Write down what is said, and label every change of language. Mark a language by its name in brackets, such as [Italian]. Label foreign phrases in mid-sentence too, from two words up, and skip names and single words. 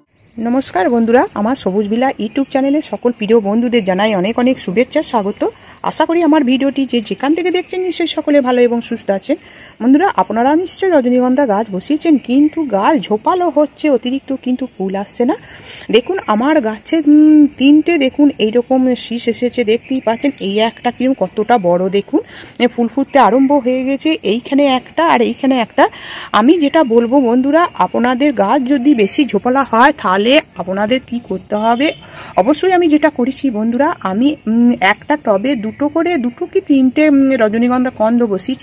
[Bangla] নমস্কার বন্ধুরা আমার সবুজ বিলা ইউটিউব চ্যানেলে সকল প্রিয় বন্ধুদের জানাই অনেক অনেক শুভেচ্ছা স্বাগত। আশা করি আমার ভিডিওটি যে যেখান থেকে দেখছেন নিশ্চয়ই সকলে ভালো এবং সুস্থ আছেন। বন্ধুরা আপনারা নিশ্চয়ই রজনীগন্ধা গাছ বসিয়েছেন কিন্তু গাছ ঝোপালো হচ্ছে অতিরিক্ত কিন্তু ফুল আসছে না। দেখুন আমার গাছে তিনটে দেখুন এইরকম শীষ এসেছে দেখতেই পাচ্ছেন। এই একটা কিরকম কতটা বড় দেখুন ফুল ফুটতে আরম্ভ হয়ে গেছে। এইখানে একটা আর এইখানে একটা। আমি যেটা বলবো বন্ধুরা আপনাদের গাছ যদি বেশি ঝোপালা হয় তাহলে আপনাদের কি করতে হবে অবশ্যই আমি যেটা করেছি বন্ধুরা আমি একটা টবে দুটো কি তিনটে রজনীগন্ধা কন্দ বসিয়েছি।